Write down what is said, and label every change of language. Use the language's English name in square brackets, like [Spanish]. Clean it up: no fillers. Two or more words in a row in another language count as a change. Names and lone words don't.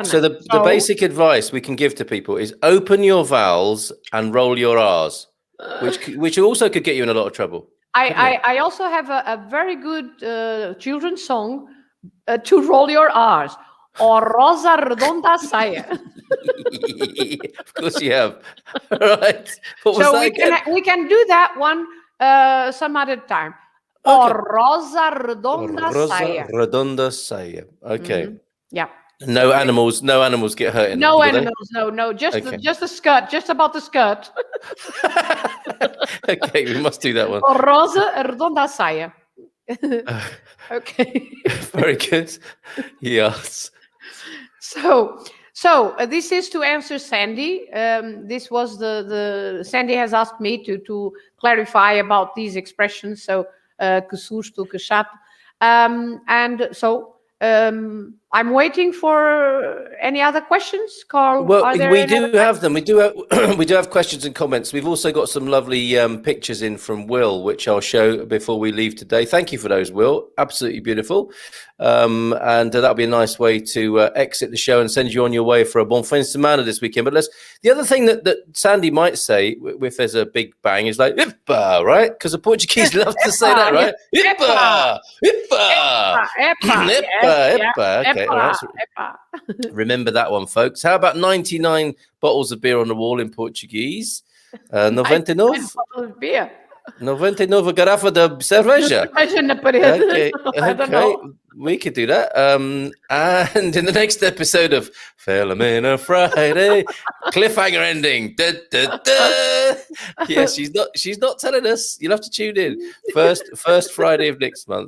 [English] So the basic advice we can give to people is open your vowels and roll your R's, which also could get you in a lot of trouble. I also have a very good children's song to roll your R's. [Portuguese] O rosa redonda saia. [English] Of course you have. Right. What was So that again? we can do that one some other time. Okay. [Portuguese] O rosa redonda saia. Redonda saia. [English] Okay. Yeah. No animals get hurt in No it, do they? animals, no, just Okay. just the skirt, just about the skirt. Okay, we must do that one. [Portuguese] O rosa redonda saia. [English] Okay. Very good. Yes. So this is to answer Sandy. This was the Sandy has asked me to clarify about these expressions. [Portuguese] So que susto, que chato, [English] and so I'm waiting for any other questions, Carl. Well, are there we any do other have them. We do have we do have questions and comments. We've also got some lovely pictures in from Will, which I'll show before we leave today. Thank you for those, Will. Absolutely beautiful. And that'll be a nice way to exit the show and send you on your way for a [Spanish] bon fin de semana [English] this weekend. But the other thing that Sandy might say, if there's a big bang, is like "Ipa," right? Because the Portuguese love to say that, right? Ipa, Ipa, Ipa. Okay, all right. Remember that one, folks. How about 99 bottles of beer on the wall in Portuguese? 99 beer. [Portuguese] 99 garrafa de cerveja. [English] Okay, we could do that. And in the next episode of Filomena Friday, cliffhanger ending. Da, da, da. Yeah, she's not telling us. You'll have to tune in. First Friday of next month.